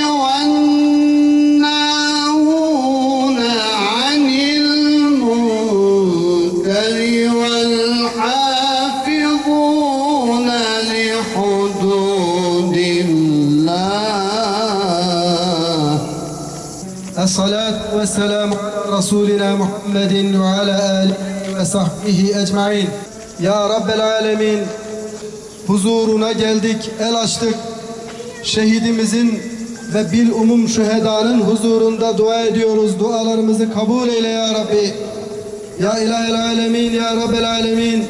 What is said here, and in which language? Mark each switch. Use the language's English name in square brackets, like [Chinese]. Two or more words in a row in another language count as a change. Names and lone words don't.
[Arabic] والناهون عن المنكر والحافظون لحدود الله. الصلاة والسلام على رسولنا محمد وعلى آله وصحبه ecmaîn. يا رب العالمين, [Turkish] huzuruna geldik, el açtık. Şehidimizin ve bilumum şühedanın huzurunda dua ediyoruz. Dualarımızı kabul eyle ya Rabbi. [Arabic] يا إله العالمين, يا رب العالمين.